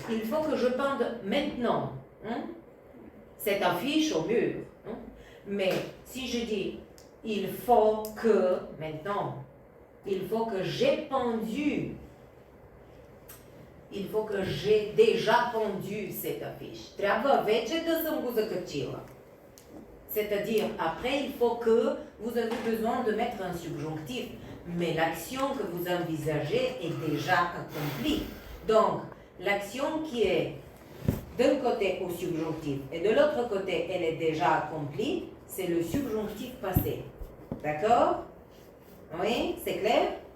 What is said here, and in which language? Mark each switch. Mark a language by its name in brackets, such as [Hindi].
[French] Il faut que je pende maintenant. Cette affiche au mur. Mais si je dis, il faut que, maintenant, il faut que j'ai pendu. Il faut que j'ai déjà pendu cette affiche. [Bulgarian] Трябва вече да съм го закачила. [French] C'est-à-dire, après, il faut que vous avez besoin de mettre un subjonctif. Mais l'action que vous envisagez est déjà accomplie. Donc, l'action qui est d'un côté au subjonctif et de l'autre côté, elle est déjà accomplie, c'est le subjonctif passé. D'accord? Oui, c'est clair?